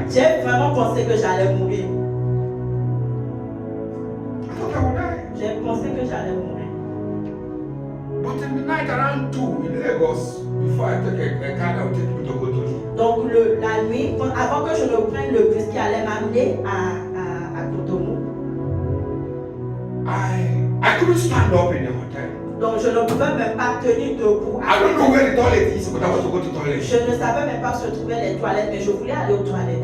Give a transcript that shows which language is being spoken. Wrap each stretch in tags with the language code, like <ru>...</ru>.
<fr>J'ai vraiment pensé que j'allais mourir.</fr> <en>I thought I would die.</en> <fr>J'ai pensé que j'allais mourir.</fr> <en>But in the night around 2 in Lagos, before I take a car that would take me to Cotonou.</en> <fr>Donc la nuit, avant que je ne prenne le bus qui allait m'amener à Cotonou,</fr> <en>I couldn't stand up in the hotel.</en> <fr>donc je ne pouvais même pas tenir debout.</fr> <en>I don't know where the toilet is, but I want to go to the toilet.</en> <fr>Je ne savais même pas où se trouvaient les toilettes, mais je voulais aller aux toilettes.</fr>